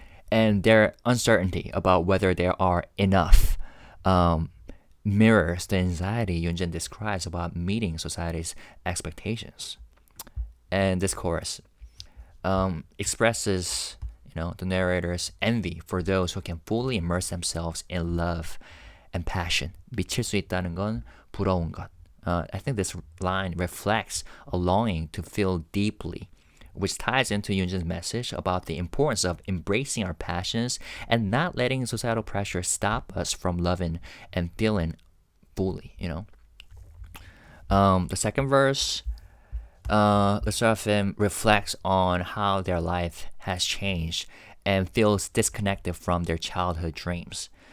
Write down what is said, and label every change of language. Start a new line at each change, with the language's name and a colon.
English: And their uncertainty about whether there are enough mirrors the anxiety Yunjin describes about meeting society's expectations. And this chorus expresses, the narrator's envy for those who can fully immerse themselves in love and passion.
Korean: 미칠 수 있다는 건 부러운 것.
English: I think this line reflects a longing to feel deeply, which ties into Yunjin's message about the importance of embracing our passions and not letting societal pressure stop us from loving and feeling fully, The second verse, the Sserafim reflects on how their life has changed and feels disconnected from their childhood dreams.